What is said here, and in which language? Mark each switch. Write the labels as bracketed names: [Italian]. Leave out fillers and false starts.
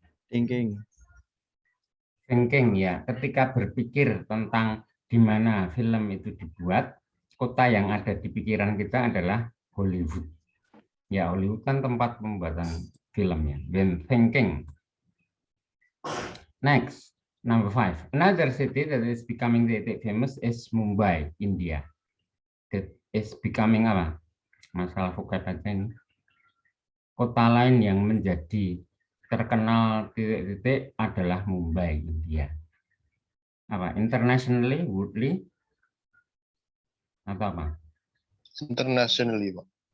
[Indonesian] Thinking ya, ketika berpikir tentang di mana film itu dibuat, kota yang ada di pikiran kita adalah Hollywood. Ya, Hollywood kan tempat pembuatan film ya. [English] When thinking. Next, number 5. Another city that is becoming famous is Mumbai, India. That is becoming [Indonesian] apa? Masalah vocab aja ini. Kota lain yang menjadi terkenal titik-titik adalah Mumbai, India. Apa? Internationally, woodly, atau apa? [English] Internationally, Pak.